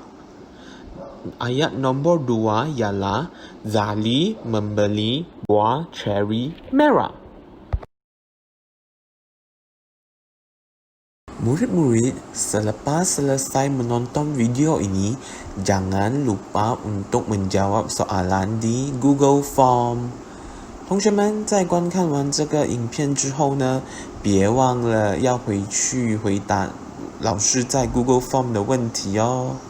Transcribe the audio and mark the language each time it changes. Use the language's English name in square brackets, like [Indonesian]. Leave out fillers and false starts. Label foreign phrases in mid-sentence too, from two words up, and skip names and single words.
[Malay] Ayat nombor 2 ialah Zali membeli buah cherry merah. Murid-murid, selepas selesai menonton video ini, jangan lupa untuk menjawab soalan di Google Form. [Chinese] 同学们在观看完这个影片之后呢，别忘了要回去回答老师在 Google Form 的问题哦。